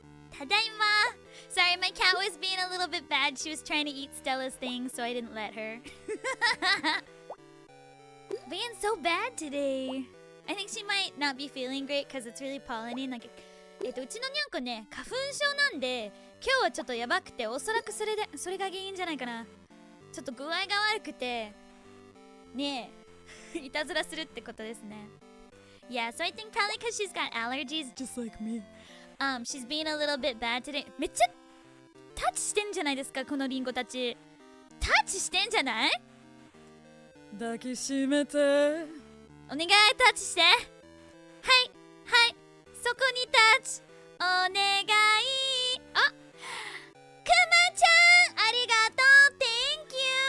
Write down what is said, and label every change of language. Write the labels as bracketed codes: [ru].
[ja] ただいま [en] Sorry, my cat was being a little bit bad. She was trying to eat Stella's things, so I didn't let her. Being so bad today. I think she might not be feeling great because it's really pollinating. [ja] Like, うちのにゃんこね、花粉症なんで、今日はちょっとやばくて、おそらくそれが原因じゃないかな。ちょっと具合が悪くて、ねえ、いたずらするってことですね。 [en] Yeah, so I think probably because she's got allergies. Just like me. She's being a little bit bad today. [ja] めっちゃタッチしてんじゃないですか、このリンゴたち。タッチしてんじゃない？抱きしめて。お願い、タッチして。はい、そこにタッチ。お願い。あ、くまちゃん、ありがとう。 [en] Thank you.